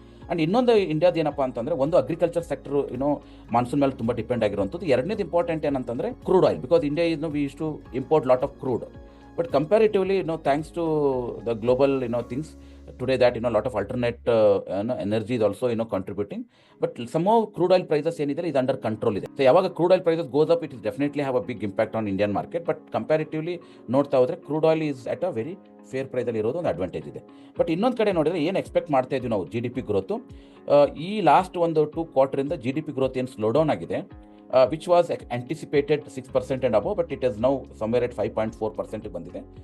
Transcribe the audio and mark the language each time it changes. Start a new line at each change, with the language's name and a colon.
Kannada: And ಇನ್ನೊಂದು ಇಂಡಿಯಾದ ಏನಪ್ಪ ಅಂತಂದರೆ, ಒಂದು ಅಗ್ರಿಕಲ್ಚರ್ ಸೆಕ್ಟರ್ ಮಾನ್ಸೂನ್ ಮೇಲೆ ತುಂಬ ಡಿಪೆಂಡ್ ಆಗಿರುವಂಥದ್ದು. ಎರಡನೇದು ಇಂಪಾರ್ಟೆಂಟ್ ಏನಂತಂದರೆ crude oil,
English: Because India we use to import lot of crude. But comparatively, thanks to the global, things today, that lot of alternate energy is also contributing. But somehow crude oil prices is under control. So yaವಾಗ crude oil prices goes up, it is definitely have a big impact on Indian market. But comparatively
Kannada: ನೋಡ್ತಾ ಹೋದ್ರೆ
English: crude oil is at a very fair
Kannada: ಪ್ರೈಸಲ್ಲಿ ಇರೋದು ಒಂದು advantage ಇದೆ. But ಇನ್ನೊಂದು ಕಡೆ ನೋಡಿದ್ರೆ ಏನು ಎಕ್ಸ್ಪೆಕ್ಟ್ ಮಾಡ್ತಾ ಇದ್ವಿ ನಾವು GDP ಗ್ರೋತು, ಈ ಲಾಸ್ಟ್ ಒಂದು 2 ಕ್ವಾರ್ಟರಿಂದ GDP ಗ್ರೋತ್ ಏನು ಸ್ಲೋ ಡೌನ್ ಆಗಿದೆ,
English: which was anticipated 6% and above, but it is now somewhere at 5.4%
Kannada: ಬಂದಿದೆ.